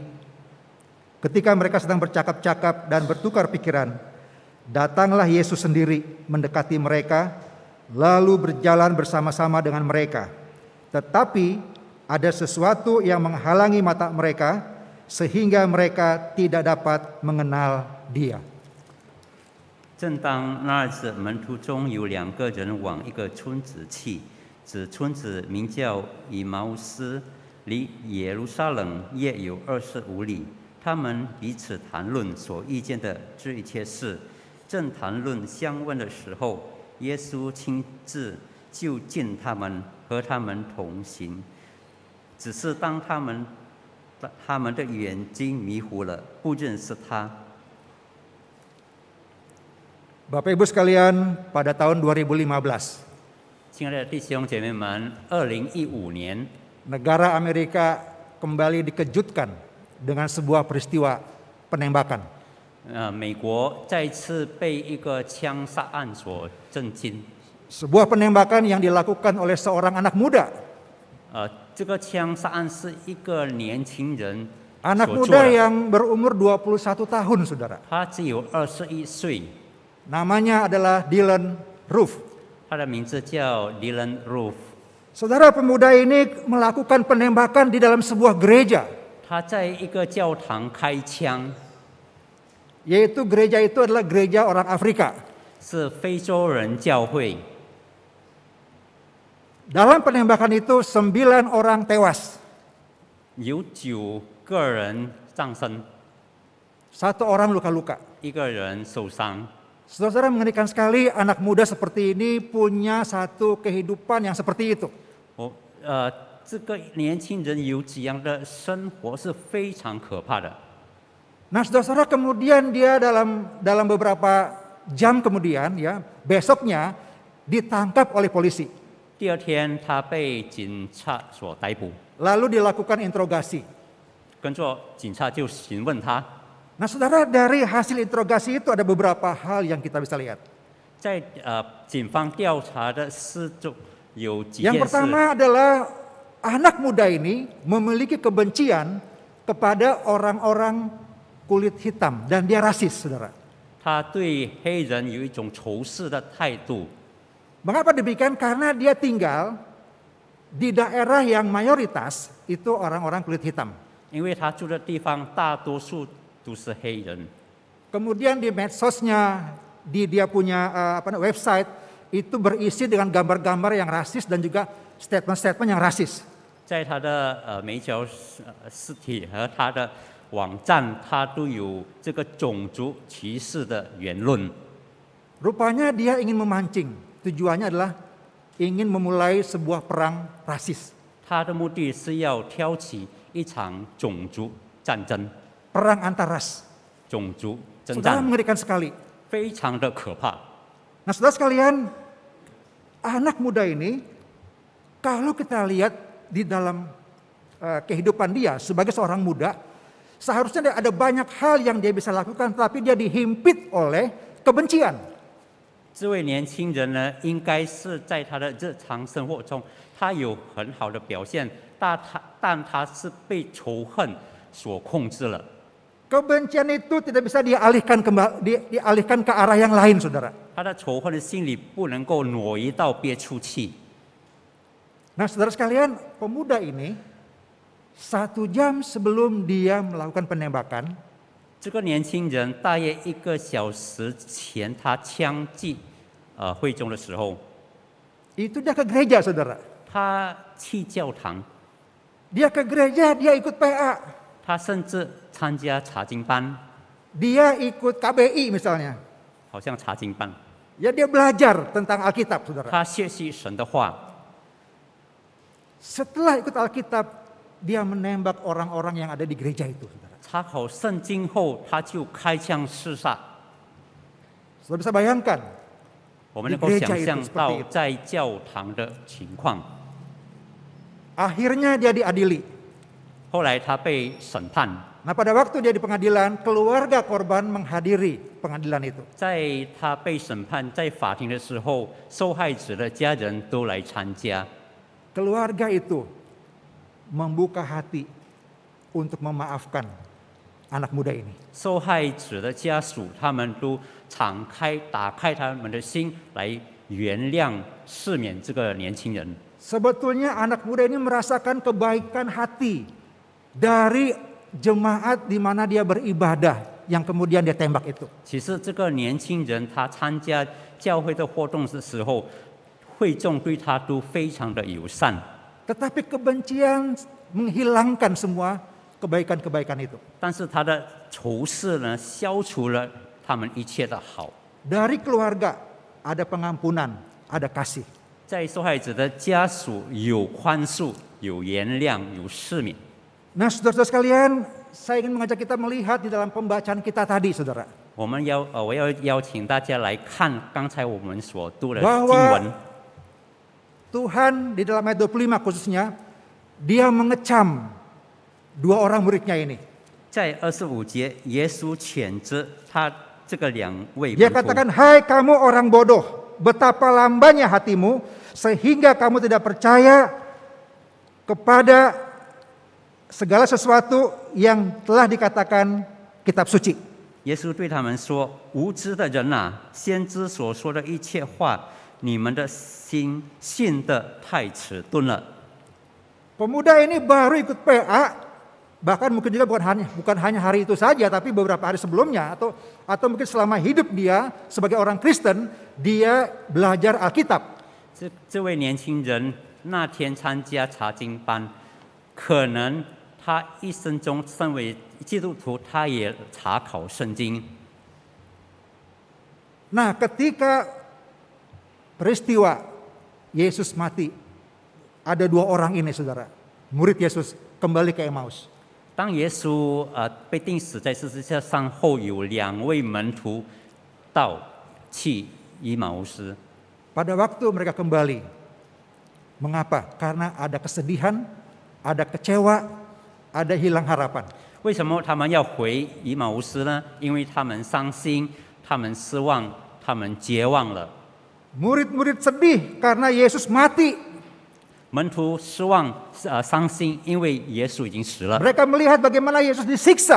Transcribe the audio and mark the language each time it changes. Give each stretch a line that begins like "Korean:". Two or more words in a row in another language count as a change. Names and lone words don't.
Indonesian: Ketika mereka sedang bercakap-cakap dan bertukar pikiran, datanglah Yesus sendiri mendekati mereka, lalu berjalan bersama-sama dengan mereka. Tetapi ada sesuatu yang menghalangi mata mereka, sehingga mereka tidak dapat mengenal Dia.
Chinese: 正当那日子，门徒中有2个人往一个村子去，此村子名叫以毛斯，离耶路撒冷约有25里。他们彼此谈论所遇见的这一切事。正谈论相问的时候，耶稣亲自就近他们，和他们同行。只是当他们的眼睛迷糊了，不认识他。
Indonesian: Bapak Ibu sekalian, pada tahun 2015,
Chinese: 亲爱的弟兄姐妹们，2015年，
Indonesian: negara Amerika kembali dikejutkan dengan sebuah peristiwa penembakan.
Chinese: 美国再次被一个枪杀案所震惊。
Indonesian: Sebuah penembakan yang dilakukan oleh seorang anak muda.
Chinese: 这个枪杀案是一个年轻人
Indonesian: Anak
Chinese: 所做
Indonesian: muda
Chinese: 的，
Indonesian: yang berumur 21 tahun, saudara.
Chinese: 他只有21岁，
Indonesian: Namanya adalah Dylan Roof.
Chinese: 他的名字叫 Dylan Roof。
Indonesian: Saudara, pemuda ini melakukan penembakan di dalam sebuah gereja.
Chinese: 他在一个教堂开枪，
Indonesian: Yaitu gereja itu adalah gereja orang Afrika.
Chinese: 是非洲人教会。
Indonesian: Dalam penembakan itu 9 orang tewas.
Chinese: 有9个人丧生，
Indonesian: 1 orang luka-luka.
Chinese: 1 个人受伤。
Indonesian: Saudara-saudara, mengerikan sekali anak muda seperti ini punya satu kehidupan yang seperti itu.
Chinese: 这个年轻人有这样的生活是非常可怕的。
Indonesian: Nah, saudara-saudara, kemudian dia dalam beberapa jam kemudian, ya, besoknya ditangkap oleh polisi.
Chinese: 第2天，他被警察所逮捕，
Indonesian: Lalu dilakukan interogasi.
Chinese: 跟着警察就询问他。
Indonesian: Nah, saudara, dari hasil interogasi itu ada beberapa hal yang kita bisa lihat.
Chinese: 在警方调查的事中有几
Indonesian: Yang
Chinese: 件事。
Indonesian: pertama adalah anak muda ini memiliki kebencian kepada orang-orang kulit hitam dan dia rasis, saudara.
Chinese: 他对黑人有一种仇视的态度。
Indonesian: Mengapa demikian? Karena dia tinggal di daerah yang mayoritas itu orang-orang kulit hitam.
Chinese: 因为他住的地方大多数都是黑人。
Indonesian: Kemudian di medsosnya, di dia punya website itu berisi dengan gambar-gambar yang rasis dan juga statement-statement yang rasis.
Chinese: 在他的媒体实体和他的网站，他都有这个种族歧视的言论。
Indonesian: Rupanya dia ingin memancing. Tujuannya adalah ingin memulai sebuah perang rasis.
Chinese: 他的目的是要挑起一场种族战争，
Indonesian: Perang antar ras.
Chinese: 种族征
Indonesian: Saudara,
Chinese: 战
Indonesian: mengerikan sekali.
Chinese: 非常的可怕。
Indonesian: Nah, saudara sekalian, anak muda ini kalau kita lihat di dalam kehidupan dia sebagai seorang muda, seharusnya ada banyak hal yang dia bisa lakukan, tapi dia dihimpit oleh kebencian.
Chinese: 这位年轻人呢，应该是在他的日常生活中，他有很好的表现，但他是被仇恨所控制了。
Indonesian: Kebencian itu tidak bisa dialihkan ke arah yang lain, saudara.
Chinese: 他的仇恨的心理不能够挪移到别处去。
Indonesian: Nah, saudara sekalian, pemuda ini 1 jam sebelum dia melakukan penembakan,
Chinese: 这个年轻人大约1个小时前，他枪击会众的时候，
Indonesian: itu dia ke gereja, saudara.
Chinese: 他去教堂，
Indonesian: Dia ke gereja, dia ikut PA,
Chinese: 他甚至参加查经班，
Indonesian: dia ikut KBI misalnya.
Chinese: 好像查经班，
Indonesian: Ya dia belajar tentang Alkitab, saudara.
Chinese: 他学习神的话。
Indonesian: Setelah ikut Alkitab, dia menembak orang-orang yang ada di gereja itu, saudara.
Chinese: 查考圣经后，他就开枪刺杀。
Indonesian: Saudara bisa bayangkan,
Chinese: 我们能够想象到在教堂的情况。
Indonesian: akhirnya dia diadili.
Chinese: 后来他被审判，
Indonesian: Nah, pada waktu dia di pengadilan, keluarga korban menghadiri pengadilan itu.
Chinese: 在他被审判在法庭的时候，受害者的家人都来参加。
Indonesian: Keluarga itu membuka hati untuk memaafkan anak muda ini.
Chinese: 受害者的家属，他们都打开他们的心来原谅、赦免这个年轻人。
Indonesian: Sebetulnya anak muda ini merasakan kebaikan hati dari jemaat di mana dia beribadah yang kemudian dia tembak itu.
Chinese: 其实这个年轻人他参加教会的活动的时候，会众对他都非常的友善。
Indonesian: Tetapi kebencian menghilangkan semua kebaikan-kebaikan itu.
Chinese: 但是他的仇视呢，消除了他们一切的好。
Indonesian: Dari keluarga ada pengampunan, ada kasih.
Chinese: 在受害者的家属有宽恕、有原谅、有赦免。
Indonesian: Nah, saudara-saudara sekalian, saya ingin mengajak kita melihat di dalam pembacaan kita tadi, saudara.
Chinese: 我要邀请大家来看刚才我们所读的经
Indonesian: Bahwa
Chinese: 文。
Indonesian: Tuhan di dalam ayat 25 khususnya, dia mengecam 2 orang muridnya ini.
Chinese: 在25节，耶稣谴责他这个2位
Indonesian: Dia
Chinese: 门徒。
Indonesian: katakan, hai kamu orang bodoh, betapa lambannya hatimu, sehingga kamu tidak percaya kepada segala sesuatu yang telah dikatakan kitab suci.
Chinese: 耶稣对他们说：“无知的人啊，先知所说的一切话，你们的心信得太迟钝了。”
Indonesian: Pemuda ini baru ikut PA, bahkan mungkin juga bukan hanya hari itu saja, tapi beberapa hari sebelumnya atau mungkin selama hidup dia sebagai orang Kristen, dia belajar Alkitab.
Chinese: 这位年轻人那天参加查经班，可能他一生中身为基督徒，他也查考圣经。
Indonesian: Nah, ketika peristiwa Yesus mati, ada 2 orang ini, saudara, murid Yesus kembali ke Emmaus.
Chinese: 当耶稣被钉死在十字架上后，有2位门徒去以马乌斯。
Indonesian: Pada waktu mereka kembali, mengapa? Karena ada kesedihan, ada kecewa, ada hilang harapan.
Chinese: 为什么他们要回以马乌斯呢？因为他们伤心，他们失望，他们绝望了。
Indonesian: Murid-murid sedih karena Yesus mati.
Chinese: 门徒失望、伤心，因为耶稣已经死了。
Indonesian: Mereka melihat bagaimana Yesus disiksa.